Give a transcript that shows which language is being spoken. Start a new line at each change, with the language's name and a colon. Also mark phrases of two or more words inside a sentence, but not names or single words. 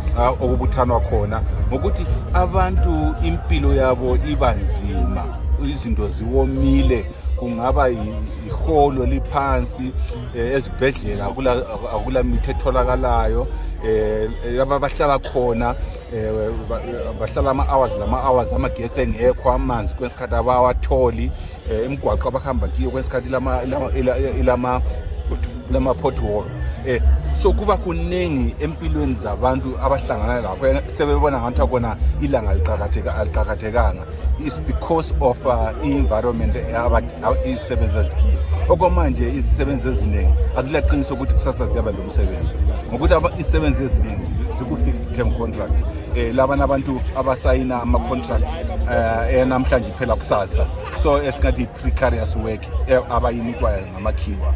North Ndebele: okubuthanwa khona, ngokuthi abantu impilo yabo iba nzima, izinto ziwomile, kungaba iholo liphansi, ezibhedlela akula mithi etholakalayo, laba bahlala khona bahlala ama-hours amagetsi engekho, amanzi kwesikhathi abawatholi, imigwaqo abahamba kiyo kwesikhathi lama-pothole. So kuba kuningi empilweni zabantu abahlangana lapho sebebona ngathi akona ilanga aliqakathekanga.
English: It's because of
North Ndebele: i-environment izisebenzi ezikiyo. Okwamanje izisebenzi eziningi azilaqiniso ukuthi kusasa ziyaba lo msebenzi, ngokuthi izisebenzi eziningi ziku-
English: fixed term contract.
North Ndebele: Laba nabantu abasayina ama-contract namhlanje iphela kusasa, so esingathi
English: precarious work
North Ndebele: abayinikwayo ngamakhiwa.